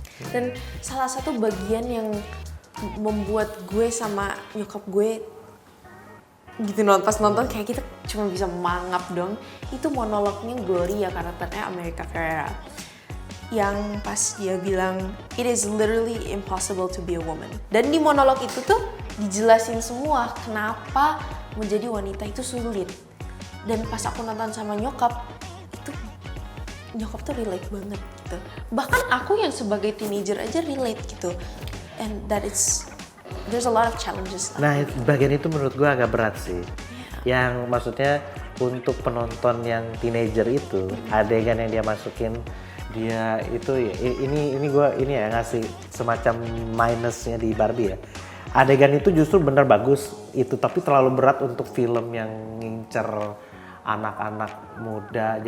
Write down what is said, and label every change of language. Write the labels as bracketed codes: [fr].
[id] Dan salah satu bagian yang membuat gue sama nyokap gue gitu pas nonton kayak kita cuma bisa mangap dong, itu monolognya Gloria, karakternya America Ferrera, yang pas dia bilang [en] it is literally impossible to be a woman. [id] Dan di monolog itu tuh dijelasin semua kenapa menjadi wanita itu sulit. Dan pas aku nonton sama nyokap, itu nyokap tuh relate banget gitu. Bahkan aku yang sebagai teenager aja relate gitu. [en] And there's a lot of challenges. [id] Nah bagian itu menurut gue agak berat sih. Yang maksudnya untuk penonton yang teenager itu adegan yang dia masukin, dia itu ini gue ya ngasih semacam minusnya di Barbie ya. Adegan itu justru bener bagus itu, tapi terlalu berat untuk film yang ngincer anak-anak muda.